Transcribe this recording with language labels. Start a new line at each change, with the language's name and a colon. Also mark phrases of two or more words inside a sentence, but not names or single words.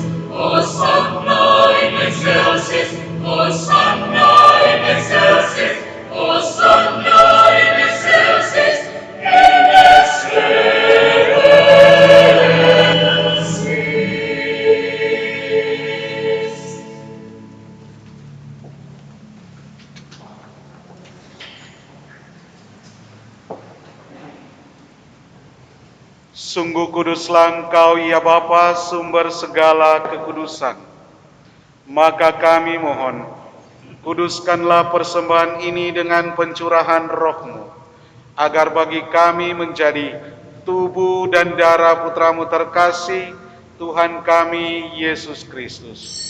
Latin: Hosanna in excelsis, Hosanna in excelsis, Hosanna in excelsis, in excelsis.
Indonesian: Sungguh kuduslah Engkau ya Bapa, sumber segala kekudusan. Maka kami mohon, kuduskanlah persembahan ini dengan pencurahan roh-Mu, agar bagi kami menjadi tubuh dan darah Putramu terkasih, Tuhan kami Yesus Kristus.